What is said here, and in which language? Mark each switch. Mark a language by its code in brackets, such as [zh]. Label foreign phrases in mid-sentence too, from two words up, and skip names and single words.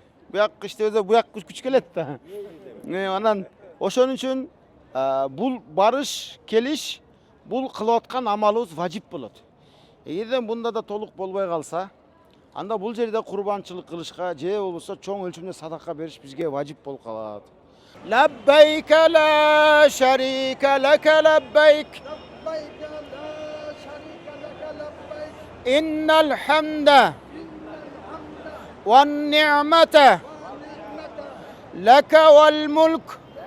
[ky] Буяк иштебесе буяк күч келет да. Анан ошон үчүн бул барыш, келиш, бул кылып аткан амалыбыз важип болот. Эгерден бунда да толук болбой калса, анда бул жерде курбанчылык кылышка же болбосо чоң өлчөмдө садака бериш бизге важип болуп калат. [ar] لبيك لا شريك لك لبيك. لبيك لا شريك لك لبيك. إن الحمد والنعمة لك والملك